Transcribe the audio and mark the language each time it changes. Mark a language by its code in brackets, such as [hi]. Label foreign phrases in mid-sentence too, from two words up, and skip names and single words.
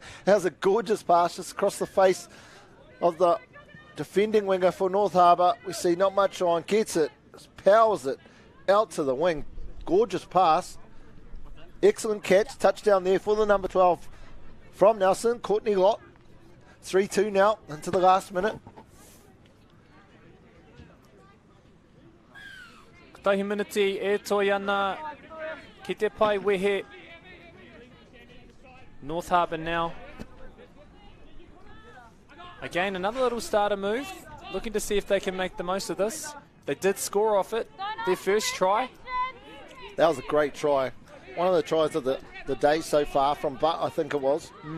[en] That was a gorgeous pass just across the face of the defending winger for North Harbour. We see not much on. Gets it, powers it out to the wing. Gorgeous pass. Excellent catch. Touchdown there for the number 12 from Nelson. Courtney Lott. 3-2 now into the last minute. [mi] Tahi miniti e toi ana ki te pai wehe. [en] North Harbour now. Again, another little starter move. Looking to see if they can make the most of this. They did score off it. Their first try. That was a great try. One of the tries of the day so far from Butt, I think it was.